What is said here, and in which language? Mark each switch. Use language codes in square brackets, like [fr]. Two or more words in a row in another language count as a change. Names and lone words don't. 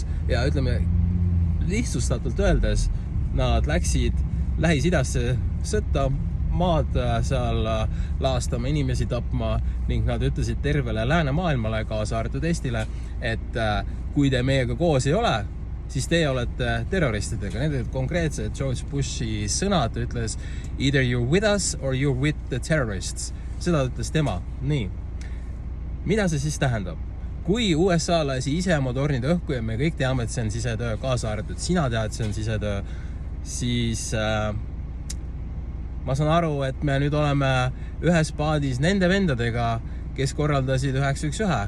[et] Ja ütleme, lihtsustatult öeldes, nad läksid Lähis-Idasse sõtta, maad seal laastama, inimesi tapma ning nad ütlesid tervele läänemaailmale, kaasa arvatud Eestile, et kui te meiega koos ei ole, siis teie olete terroristidega. Need olid konkreetsed George Bushi sõnad, ütles [en] either you're with us or you're with the terrorists. [et] Seda ütles tema. Nii. Mida see siis tähendab? Kui USA lasi ise oma tornid õhku ja me kõik teame, et see on sisetöö, kaasa arvatud sina tead, et see on sisetöö, siis ma saan aru, et me nüüd oleme ühes paadis nende vendadega, kes korraldasid 911.